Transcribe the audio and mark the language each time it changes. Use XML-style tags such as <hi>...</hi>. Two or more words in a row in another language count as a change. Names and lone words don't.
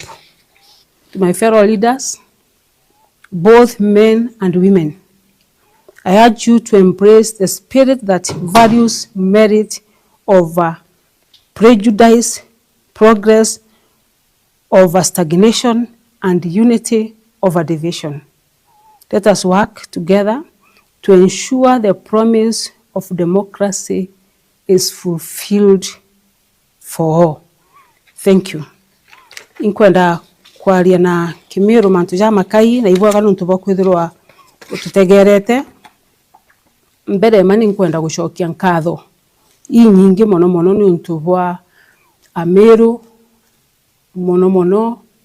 <en>To my fellow leaders, both men and women, I urge you to embrace the spirit that values merit over prejudice, progress over stagnation, and unity over division. Let us work together to ensure the promise of democracy is fulfilled for all. Thank you.</en> <mer>Inkwenda kwaria na Kimiru mantu ja makai na ibwaga nuntu bokwithirwa ututegerete mbere mani nkwenda gucokia nkatho nyingi mono ni untu bwa Ameru mono</mer>